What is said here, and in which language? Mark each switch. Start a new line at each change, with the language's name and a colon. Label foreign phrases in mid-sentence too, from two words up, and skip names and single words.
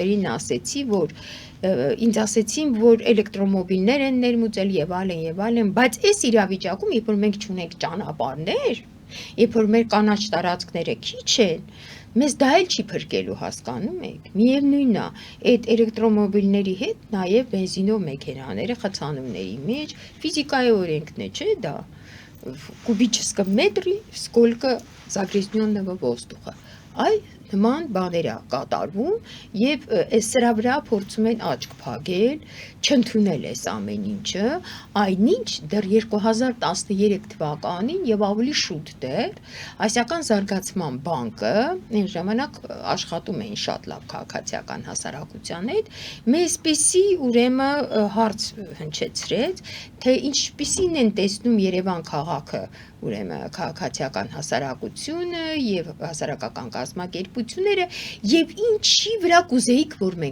Armenian: լրագրողներին ասեցի, որ ինձ ասեցին, որ էլեկտրոմոբիլներ են ներմուծել եւ այլն, բայց այս իրավիճակում, երբ որ մենք չունենք ճանապարհներ, երբ որ մեր կանաչ տարածքները քիչ են, մեզ դա էլ չի փրկելու, հասկանում եք։ Միևնույնն է, այդ էլեկտրոմոբիլների հետ նաև բենզինով մեքենաները խցանումների մեջ ֆիզիկայի օրենքն է, չէ՞ դա։
Russian: Кубическом метре сколько загрязненного воздуха։
Armenian: Այ նման բաներ է կատարվում եւ այս սրա վրա փորձում են աչք փակել, չընդունել այս ամեն ինչը, այնինչ դեռ 2013 թվականին եւ ավելի շուտ դեռ Ասիական զարգացման բանկը այն ժամանակ աշխատում էին շատ լավ քաղաքացիական հասարակության հետ, մեզպիսի ուրեմն հարց հնչեցրեց, թե ինչպիսին են տեսնում Երևան քաղաքը ուրեմն քաղաքացիական հասարակությունը եւ հասարակական կազմակերպությունները եւ ինչի վրա կուզեիք, որ մենք